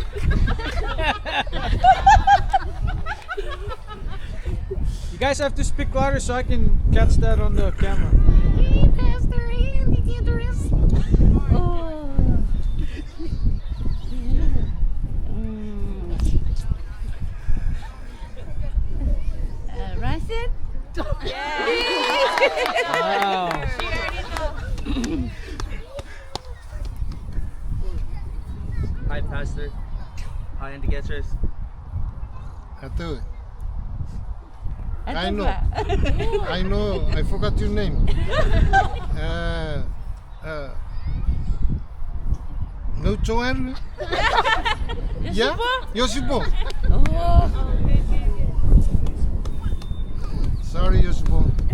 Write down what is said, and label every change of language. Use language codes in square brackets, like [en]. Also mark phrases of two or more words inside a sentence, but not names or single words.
[en] You guys have to speak louder so I can catch that on the camera. Hey, Pastor, hey, together. Oh. Rancid? Wow. Hi, Pastor. Hi, Indicatress. I do it. I know. I forgot your name. No Joanne? Yeah? Yosibo. Sorry, Yosibo.